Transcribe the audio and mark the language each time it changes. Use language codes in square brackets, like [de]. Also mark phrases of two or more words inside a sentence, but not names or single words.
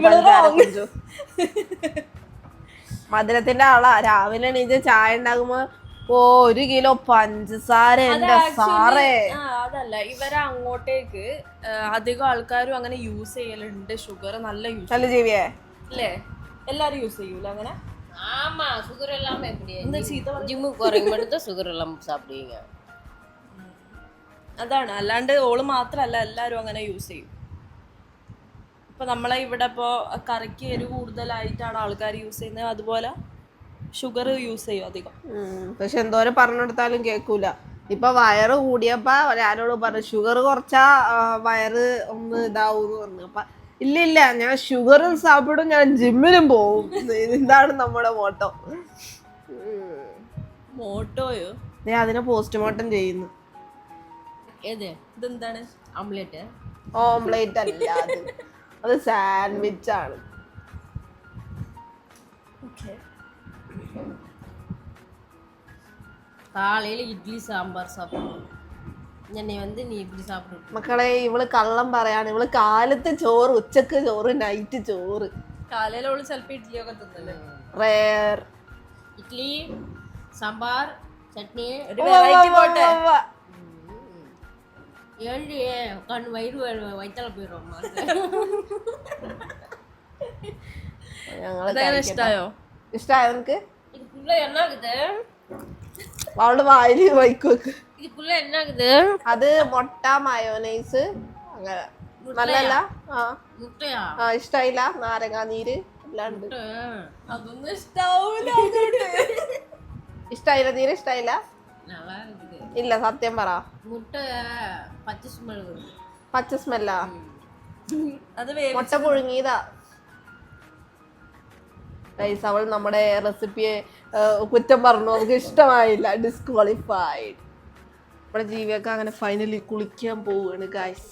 [ml] പഞ്ചാര കുഞ്ചു മധുരത്തിന്റെ ആളാ. രാവിലെ എണീറ്റ് ചായ ഉണ്ടാകുമ്പോ 1 കിലോ പഞ്ചസാര. എന്റെ സാറേ, അതല്ല, ഇവരെ അങ്ങോട്ടേക്ക് അധികം ആൾക്കാരും അങ്ങനെ യൂസ് ചെയ്യലുണ്ട് ഷുഗർ. നല്ല യൂസ്. നല്ല ജീവിയെ അല്ലേ? എല്ലാരും യൂസ് ചെയ്യൂല അങ്ങനെ? [ta] ஆமா சுகர் இல்லாம எப்படி ஜிம்முக்கு போறீங்க மட்டும் தான் சுகர் இல்லாம சாப்பிடுவீங்க. [ml] അതാണ്. അല്ലാണ്ട് ഓള് മാത്രല്ല, എല്ലാരും അങ്ങനെ യൂസ് ചെയ്യും. ഇപ്പൊ നമ്മളെ ഇവിടെ ഇപ്പോ കറിക്ക് എരിവ് കൂടുതലായിട്ടാണ് ആൾക്കാർ യൂസ് ചെയ്യുന്നത്, അതുപോലെ ഷുഗർ യൂസ് ചെയ്യും അധികം. പക്ഷെ എന്തോരം പറഞ്ഞെടുത്താലും കേൾക്കൂല. ഇപ്പൊ വയറ് കൂടിയപ്പോ ഞാനോട് പറഞ്ഞു ഷുഗർ കുറച്ചാ വയറ് ഒന്ന് ഇതാവൂന്ന് പറഞ്ഞു. അപ്പൊ ഇല്ല ഞാൻ ഷുഗറും സാപ്പിടും, ഞാൻ ജിമ്മിനും പോവും. ഇതാണ് നമ്മുടെ മോട്ടോ. മോട്ടോയോ? അതിനെ പോസ്റ്റ്മോർട്ടം ചെയ്യുന്നു. ഇതെന്താണ്? [ta] ஆம்லெட். [ml] ഓംലേറ്റ് അല്ല, അത് സാൻഡ്വിച്ച് ആണ്. [ta] காலையில இட்லி சாம்பார் சாப்பிடணும். என்னை நீ இப்படி சாப்பிடு. [ml] മക്കളെ, ഇവള് കള്ളം പറയാണ്. ഇവള് കാലത്ത് ചോറ്, ഉച്ചക്ക് ചോറ്, നൈറ്റ് ചോറ്. കാലയില് ഓള് ചിലപ്പോ ഇഡ്ഡലിയൊക്കെ തിന്നല്ലേ? റേർ. [ta] இட்லி சாம்பார் சட்னி. ஏழியே கண் வயிறு வயிற்றால போயிடும். [ml] ഇഷ്ടായോ? ഇഷ്ടായോ നിനക്ക്? [ta] இதுக்குள்ள என்ன ஆகுது? [ml] അവളുടെ വായില് വൈക്ക് വെക്ക്. [ta] இதுக்குள்ள என்ன ஆகுது? [ml] അത് മുട്ട, മയോനൈസ്, അങ്ങനെ. നല്ലല്ല? മുട്ടയാ? ഇഷ്ടായില്ല? നാരങ്ങാ നീര് എല്ലാം ഉണ്ട്. അതൊന്നും ഇഷ്ടാവൂല. ഇഷ്ടായില്ല? തീരെ ഇഷ്ടായില്ല? [ta] நல்லா இருக்குது. [ml] ഇല്ല, സത്യം പറ. മുട്ട പച്ച സ്മെൽ. പച്ച സ്മെല്ലാ? അത് മുട്ട പുഴുങ്ങിയതാ. അവൾ നമ്മുടെ റെസിപ്പിയെ കുറ്റം പറഞ്ഞു, നമുക്ക് ഇഷ്ടമായില്ല, ഡിസ്ക്വാളിഫൈഡ്. നമ്മുടെ ജീവിയൊക്കെ അങ്ങനെ ഫൈനലി കുളിക്കാൻ പോവുകയാണ് ഗൈസ്.